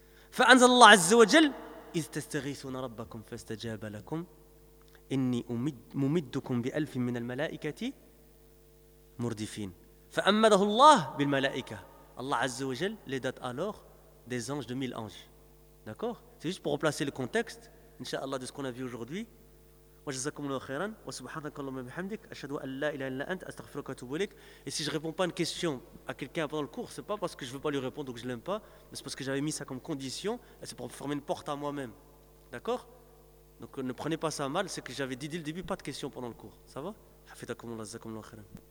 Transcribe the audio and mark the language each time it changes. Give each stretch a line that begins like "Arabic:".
Arabic: فأنزل الله عز وجل إذ تستغيثون ربكم فاستجاب لكم إني ممدكم بألف من الملائكة مردفين. فأمده الله بالملائكة.
French: الله عز وجل les date alors des anges de 1000 anges. D'accord? C'est juste pour replacer le contexte, inshallah, de ce qu'on a vu aujourd'hui.
Arabic: وجزاكم الله خيرا وسبحانك اللهم وبحمدك اشهد ان لا اله الا انت استغفرك واتوب اليك.
French: Et si je réponds pas une question à quelqu'un pendant le cours, c'est pas parce que je veux pas lui répondre ou que je l'aime pas, mais c'est parce que j'avais mis ça comme condition et c'est pour fermer une porte à moi-même. D'accord? Donc ne prenez pas ça mal, c'est que j'avais dit dès le début pas de questions pendant le cours. Ça va?
Arabic: حفظكم الله جزاكم الله خيرا.